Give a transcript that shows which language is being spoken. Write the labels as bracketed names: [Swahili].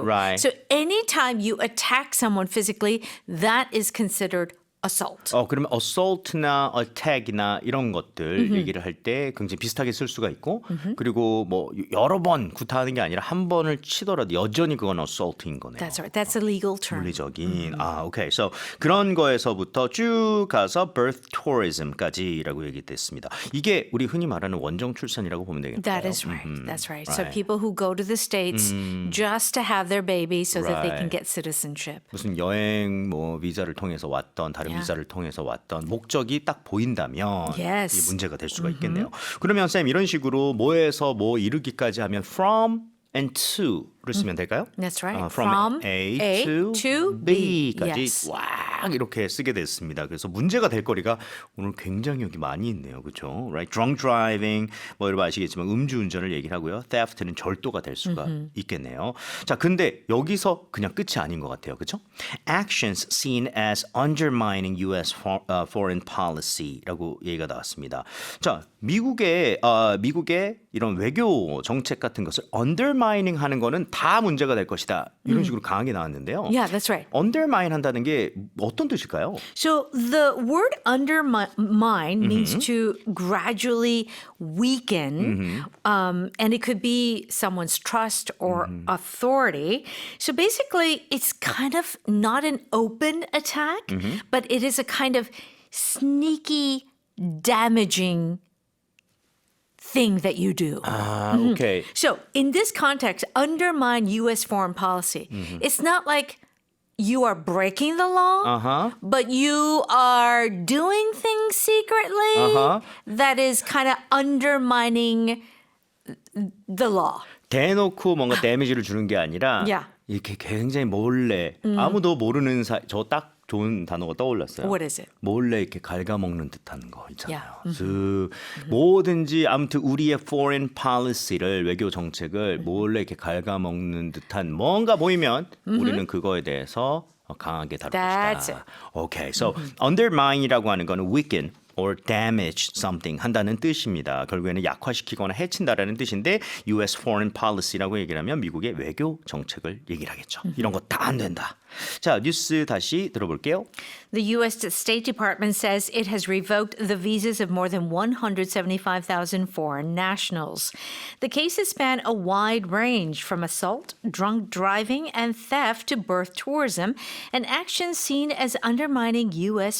[English] Right. So, anytime you attack someone physically, that is considered assault. [Korean] 그러면 assault나 attack이나 이런 것들 얘기를 할 때 굉장히 비슷하게 쓸 수가 있고 그리고 뭐 여러 번 구타하는 게 아니라 한 번을 치더라도 여전히 그건 assault인 거네요. [English] That's right. That's a legal term. [Korean] 물리적인. 오케이. So 그런 거에서부터 쭉 가서 birth tourism까지라고 얘기됐습니다. 이게 우리 흔히 말하는 원정 출산이라고 보면 되겠네요. [English] That is right. That's right. So people who go to the States just to have their baby so that they can Right. get citizenship. [Korean] 무슨 여행 뭐 비자를 통해서 왔던 다른 비자를 통해서 왔던 목적이 딱 보인다면 [English] Yes. [Korean] 이게 문제가 될 수가 있겠네요. 그러면 쌤 이런 식으로 뭐에서 뭐 이르기까지 하면 [English] from and to [Korean] 를 쓰면 될까요? [English] That's right. From From A, A to, to B. [Korean] B까지 [English] Yes. [Korean] 꽉 이렇게 쓰게 됐습니다. 그래서 문제가 될 거리가 오늘 굉장히 여기 많이 있네요. 그렇죠? [English] Right? [Korean] Drunk driving 뭐 여러분 아시겠지만 음주운전을 얘기를 하고요. Theft는 절도가 될 수가 있겠네요. 자, 근데 여기서 그냥 끝이 아닌 것 같아요. 그렇죠? [English] Actions seen as undermining U.S. [Korean] foreign policy라고 얘기가 나왔습니다. 자, 미국의 이런 외교 정책 같은 것을 undermining 하는 거는 다 문제가 될 것이다. 이런 식으로 강하게 나왔는데요. [English] Yeah, that's right. [Korean] undermine 한다는 게 어떤 뜻일까요? [English] So the word undermine means to gradually weaken, and it could be someone's trust or authority. So basically, it's kind of not an open attack, but it is a kind of sneaky, damaging thing that you do. 오케이. So, in this context, undermine U.S. foreign policy. It's not like you are breaking the law, but you are doing things secretly that is kind of undermining the law. [Korean] 대놓고 뭔가 데미지를 주는 게 아니라 [English] Yeah. [Korean] 이렇게 굉장히 몰래 아무도 모르는 사이 저 딱 좋은 단어가 떠올랐어요. [English] What is it? [Korean] 몰래 이렇게 갉아먹는 듯한 거 있잖아요. 뭐든지 아무튼 우리의 foreign policy를 외교 정책을 몰래 이렇게 갉아먹는 듯한 뭔가 보이면 우리는 그거에 대해서 강하게 다룰 [English] That's [Korean] 것이다. Okay, so undermine이라고 하는 거는 [English] weaken or damage something [Korean] 한다는 뜻입니다. 결국에는 약화시키거나 해친다라는 뜻인데 U.S. foreign policy라고 얘기를 하면 미국의 외교 정책을 얘기를 하겠죠. 이런 거 다 안 된다. 자, 뉴스 다시 들어볼게요. [English] The U.S. State Department says it has revoked the visas of more than 175,000 foreign nationals. The cases span a wide range from assault, drunk driving, and theft to birth tourism, and actions seen as undermining U.S.